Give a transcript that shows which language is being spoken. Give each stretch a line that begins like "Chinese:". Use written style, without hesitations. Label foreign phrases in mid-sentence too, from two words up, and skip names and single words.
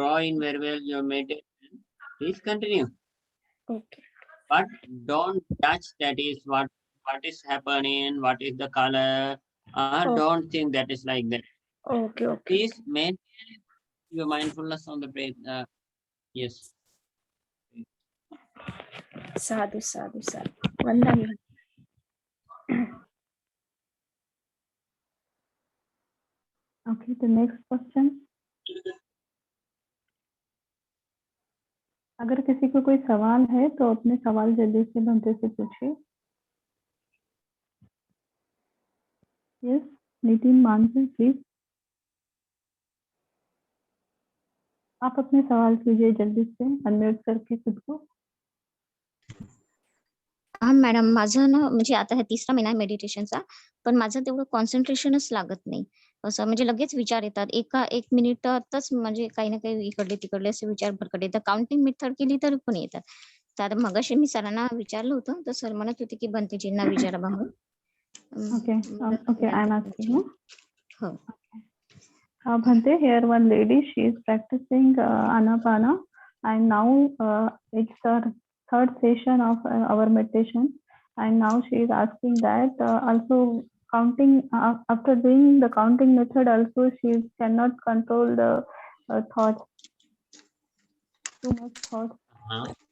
English: growing very well. Your meditation. Please continue. Okay. But don't touch that is what is happening, what is the color. Oh. Don't think that is like that. Okay. Okay. Please maintain your mindfulness on the breath. Yes. Sadhu, sadhu, sadhu. Vandami. Okay. The next question.
Hindi: अगर किसी को कोई सवाल है तो अपने सवाल जल्दी से बंते से पूछिए.
English: Yes, नितिन मानसी, प्लीज.
Hindi: आप अपने सवाल कीजिए जल्दी से, अनम्यूट करके खुद को.
Marathi: हा मॅडम, माझं ना म्हणजे आता हा 3रा महिना आहे मेडिटेशनचा, पण माझं तेवढं कॉन्सन्ट्रेशनच लागत नाही. असं म्हणजे लगेच विचार येतात. एक मिनिटातच म्हणजे काही ना काही इकडले तिकडले असे विचार भरकट येतात.
English: counting method
Marathi: केली तर पण येतात. तर आता मगाशी मी सरांना विचारलं होतं, तर सर म्हणत होते की बंतेजींना विचारा बा म्हणून.
English: Okay. Okay, I'm asking you.
Marathi: हो.
English: Bhante, here one lady, she is practicing Anapana, and now it's her 3rd session of our meditation, and now she is asking that also counting, after doing the counting method also she cannot control the thoughts, too much thoughts.